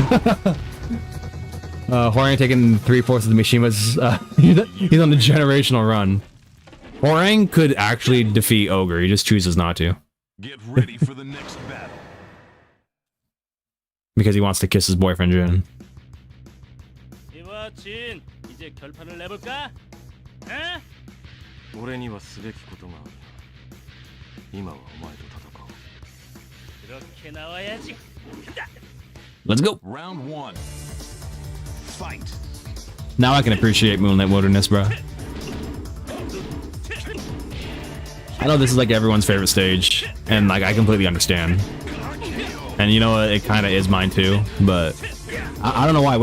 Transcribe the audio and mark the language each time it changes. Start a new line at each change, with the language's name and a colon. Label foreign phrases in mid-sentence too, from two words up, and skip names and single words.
English: Hwoarang taking 3/4 of the Mishima's. He's on the generational run. Hwoarang could actually defeat Ogre. He just chooses not to. Get ready for the next battle. Because he wants to kiss his boyfriend Jin.
Korean: 이와 진, 이제 결판을 내볼까? 에?
Japanese: 俺にはすべきことがある。今はお前と戦おう。
Korean: 그렇게 나와야지. 간다.
English: Let's go. Round 1. Fight. Now I can appreciate Moonlit Wilderness, bro. I know this is like everyone's favorite stage, and like I completely understand. And you know what, it kind of is mine too, but I don't know why.